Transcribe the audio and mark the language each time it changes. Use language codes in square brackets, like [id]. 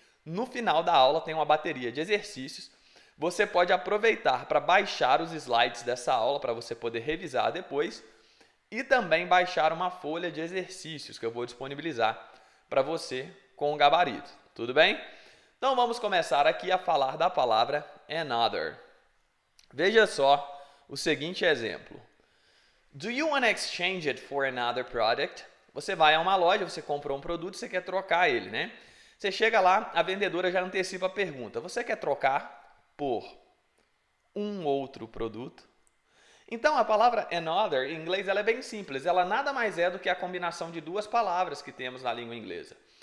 [pt] No final da aula tem uma bateria de exercícios. Você pode aproveitar para baixar os slides dessa aula para você poder revisar depois e também baixar uma folha de exercícios que eu vou disponibilizar para você com o gabarito. Tudo bem? Então vamos começar aqui a falar da palavra another. Veja só o seguinte exemplo. [en] Do you want to exchange it for another product? [pt] Você vai a uma loja, você comprou um produto, você quer trocar ele, né? Você chega lá, a vendedora já antecipa a pergunta. Você quer trocar por um outro produto? Então, a palavra another, em inglês, ela é bem simples. Ela nada mais é do que a combinação de duas palavras que temos na língua inglesa.